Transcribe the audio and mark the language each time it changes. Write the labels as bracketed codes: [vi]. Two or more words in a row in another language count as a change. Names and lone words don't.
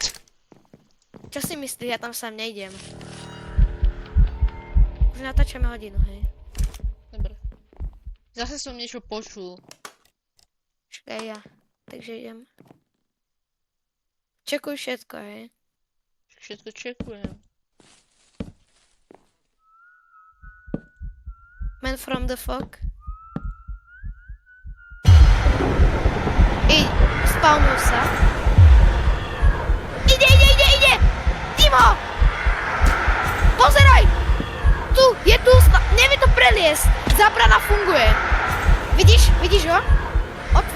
[sk] Čo si myslíš? Ja tam sám nejdem. Už natáčame hodinu, hej. Dobre. Zase som niečo počul. Čakaj ja. Takže idem. Čekuj všetko, hej. Všetko čekujem. [en] Man from the fog. [sk] Spawnuj sa. Ide! Timo! Pozeraj! Tu, je tu, nevie to preliesť. Zábrana funguje. Vidíš ho? Otvor.